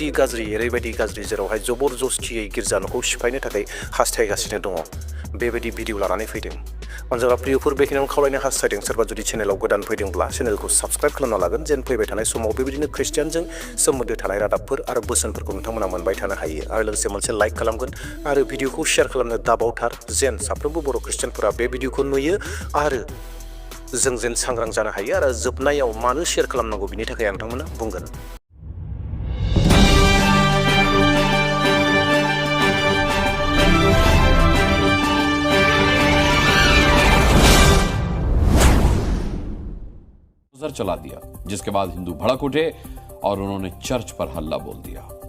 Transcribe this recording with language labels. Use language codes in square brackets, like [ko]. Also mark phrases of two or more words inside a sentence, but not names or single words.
[brx] गाज्रि जेरावहाय जबरदस्तियै गिर्जा न'खौ सिफायनो थाखाय हास्थायगासिनो दङ बेबायदि भिडिअ लानानै फैदों अनजाग्रा प्रियफोर बेखिनियावनो खावलायनो हास्थायदों सोरबा जुदि चेनेलाव गोदान फैदोंब्ला चेनेलखौ साबस्क्राइब खालामना लागोन जेन फैबाय थानाय समाव बेबायदिनो ख्रिस्टियानजों सोमोन्दो थानाय रादाबफोर आरो बोसोनफोरखौ नोंथांमोना मोनबाय थानो हायो आरो लोगोसे मोनसे लाइक खालामगोन आरो भिडिअखौ शेयार खालामनो दाबावथार जेन साफ्रोमबो बर' ख्रिस्टियानफोरा बे भिडिअखौ नुयो आरो जों जेन सांग्रां जानो हायो आरो जोबनायाव मानो शेयार खालामनांगौ बिनि थाखाय आं नोंथांमोना बुंगोन [hi] चला दिया जिसके बाद हिंदू भड़क उठे और उन्होंने चर्च पर हल्ला बोल दिया।